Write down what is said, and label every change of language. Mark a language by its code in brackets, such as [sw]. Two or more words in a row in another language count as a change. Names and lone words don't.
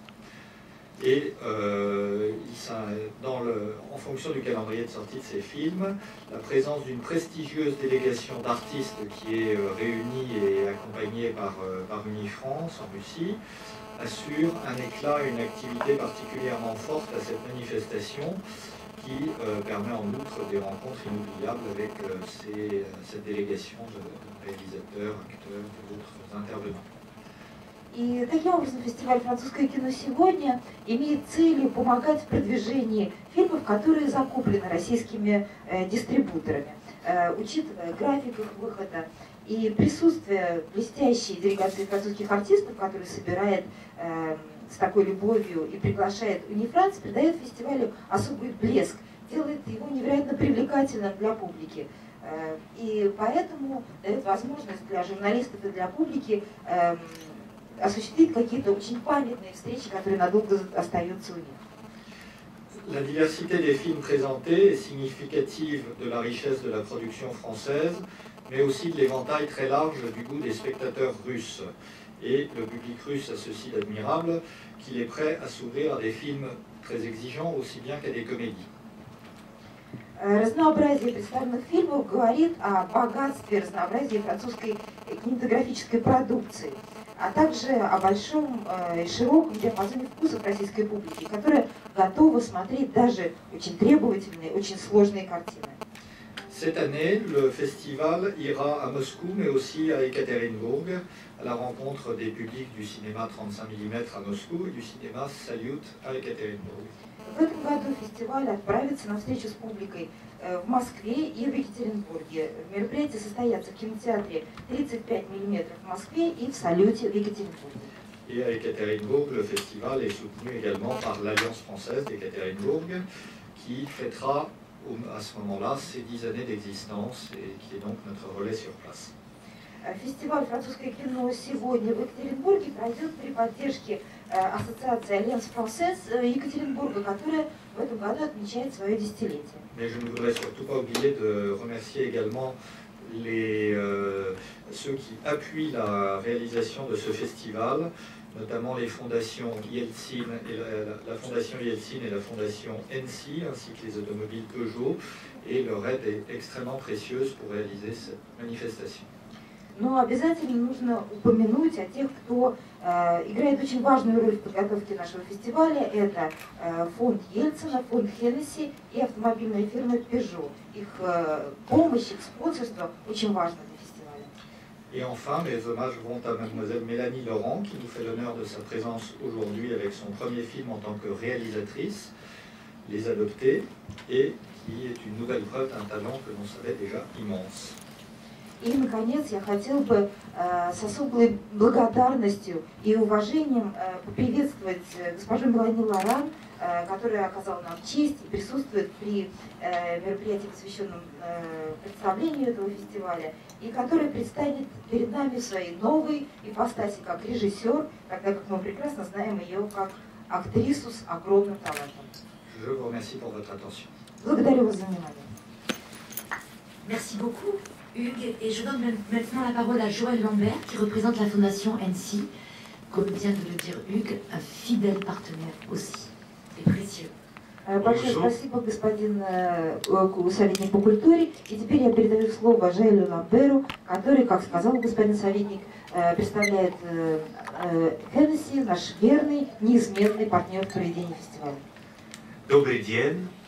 [fr] Et en fonction du calendrier de sortie de ces films, la présence d'une prestigieuse délégation d'artistes qui est réunie et accompagnée par Unifrance en Russie assure un éclat et une activité particulièrement forte à cette manifestation qui permet en outre des rencontres inoubliables avec cette délégation de réalisateurs, acteurs et d'autres intervenants. [ru] И таким образом фестиваль «Французское кино сегодня» имеет целью помогать в продвижении фильмов, которые закуплены российскими дистрибуторами, учитывая график их выхода и присутствие блестящей делегации французских артистов, которые собирает с такой любовью и приглашает Unifrance, придает фестивалю особый блеск, делает его невероятно привлекательным для публики. И поэтому дает возможность для журналистов и для публики осуществить какие-то очень памятные встречи, которые надолго остаются у них. [fr] La diversité des films présentés est significative de la richesse de la production française, mais aussi de l'éventail très large du goût des spectateurs russes. Et le public russe a ceci d'admirable qu'il est prêt à s'ouvrir à des films très exigeants aussi bien qu'à des comédies. [ru] Разнообразие представленных фильмов говорит о богатстве, разнообразии французской кинематографической продукции, а также о большом и широком диапазоне вкусов российской публики, которая готова смотреть даже очень требовательные, очень сложные картины. [fr] Cette année, le festival ira à Moscou, mais aussi à Ekaterinbourg, à la rencontre des publics du cinéma 35 mm à Moscou et du cinéma Salute à Ekaterinbourg. [ru] В этом году фестиваль отправится на встречу с публикой в Москве и в Екатеринбурге. Мероприятия состоятся в кинотеатре 35 мм в Москве и в Салюте в Екатеринбурге. [fr] Et à Ekaterinbourg, le festival est soutenu également par l'Alliance française d'Ekaterinbourg, qui fêtera à ce moment-là ses 10 années d'existence et qui est donc notre relais sur place. [ru] Фестиваль «Французское кино сегодня» в Екатеринбурге пройдет при поддержке ассоциации Alliance Française Екатеринбурга, которая в этом году отмечает свое десятилетие. [fr] Mais je ne voudrais surtout pas oublier de remercier également ceux qui appuient la réalisation de ce festival, notamment les fondations Yeltsin et la fondation Yeltsin et la fondation NC, ainsi que les automobiles Peugeot, et leur aide est extrêmement précieuse pour réaliser cette manifestation. [ru] Но обязательно нужно упомянуть о тех, кто играет очень важную роль в подготовке нашего фестиваля. Это фонд Ельцина, фонд Хеннесси и автомобильная фирма Peugeot. Их помощь, их спонсорство очень важно для фестиваля. [fr] Et enfin, mes hommages vont à mademoiselle Mélanie Laurent, qui nous fait l'honneur de sa présence aujourd'hui avec son premier film en tant que réalisatrice, Les Adoptés, et qui est une nouvelle preuve d'un talent que l'on savait déjà immense. [ru] И, наконец, я хотела бы с особой благодарностью и уважением поприветствовать госпожу Мелани Лоран, которая оказала нам честь и присутствует при мероприятии, посвященном представлению этого фестиваля, и которая предстанет перед нами в своей новой ипостаси как режиссер, тогда как мы прекрасно знаем ее как актрису с огромным талантом. [fr] Je vous remercie pour votre attention. [ru] Благодарю вас за внимание. [fr] Merci beaucoup, Hugues. Et je donne maintenant la parole à Joël Lambert, qui représente la fondation NC, comme vient de le dire Hugues, un fidèle partenaire aussi, et précieux. [ru] Большое спасибо, господин советник по культуре. И теперь я передаю слово Жоэлю Ламберу, который, как сказал господин советник, представляет Хеннесси, наш верный, неизменный партнер в проведении фестиваля. Добрый день.